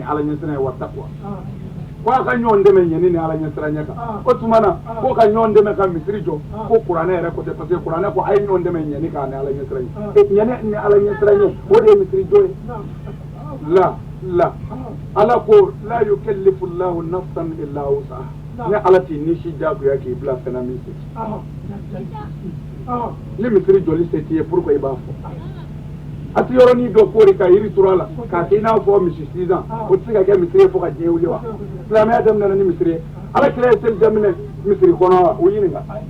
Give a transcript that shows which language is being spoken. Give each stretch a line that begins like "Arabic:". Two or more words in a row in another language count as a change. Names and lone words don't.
Bambara: Ala ɲɛsiranɲɛ
Arabic: وتقوى
Bambara: ko a ka ɲɔgɔn dɛmɛ ɲɛni ni Ala ɲɛsiranɲɛ kan o tuma na ko ka ɲɔgɔn dɛmɛ ka misiri jɔ ko kuranɛ yɛrɛ ko tɛ parce que kuranɛ ko a ye ɲɔgɔn dɛmɛ ɲɛni kan ani Ala ɲɛsiranɲɛ ɲɛni ni Ala ɲɛsiranɲɛ o de ye misiri jɔ ye la Ala ko
Arabic: لا يكلف الله نفسا إلا وسعها
Bambara: ni Ala t'i nisi jagoya k'i bila fɛn na min se ni misiri jɔli se t'i ye pourquoi i b'a fɔ a tɛ yɔrɔnin dɔ kori ka yiri turu a la k'a kɛ i n'a fɔ misi 6 ans o tɛ se ka kɛ misiri ye fo ka diɲɛ wuli wa silamɛya daminɛna ni misiri ye Ala kira ye seli daminɛ misiri kɔnɔ wa o ɲininka